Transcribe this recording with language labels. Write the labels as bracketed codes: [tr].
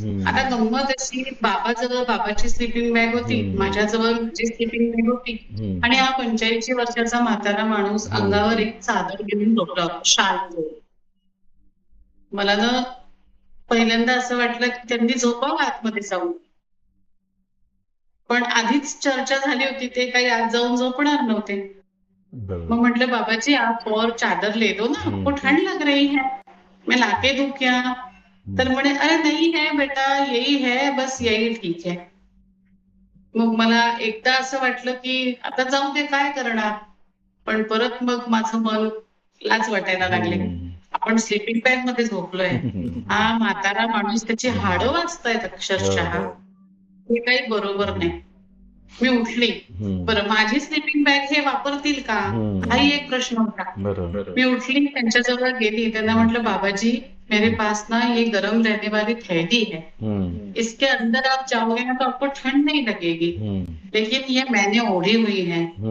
[mr] आता गंमत अशी, बाबाची स्लीपिंग बॅग होती, माझ्याजवळ माझी स्लीपिंग बॅग होती आणि हा 85 वर्षाचा म्हातारा माणूस अंगावर एक चादर घेऊन झोपला, शाल घेऊन. मला ना पहिल्यांदा असं वाटलं, की त्यांनी झोपावं आतमध्ये जाऊन. पण आधीच चर्चा झाली होती, ते काही आत जाऊन झोपणार नव्हते. मग म्हटलं, [hi] "बाबाजी आप और चादर ले दो ना, आपको ठंड लग रही है, मैं लाके दूं क्या?" [mr] तर म्हणे, [hi] "अरे नहीं है बेटा, यही है, बस यही ठीक है." [mr] मग मला एकदा असं वाटलं, की आता जाऊ दे काय करणार? पण परत मग माझं मन लाज वाटायला लागली. आपण स्लीपिंग बॅगमध्ये झोपलोय. हा म्हातारा माणूस त्याची हाडं वाचतायत अक्षरशः. हे काही बरोबर नाही. मी उठली. बरं माझी स्लीपिंग बॅग हे वापरतील का? हाही एक प्रश्न होता. मी उठली, त्यांच्याजवळ गेली. त्यांना म्हटलं, [hi] "बाबाजी, मेरे पास ना ये गरम रहने वाली थैली है. इसके अंदर आप जाओगे ना तो आपको ठंड नहीं लगेगी. लेकिन ये मैंने ओढ़ी हुई है.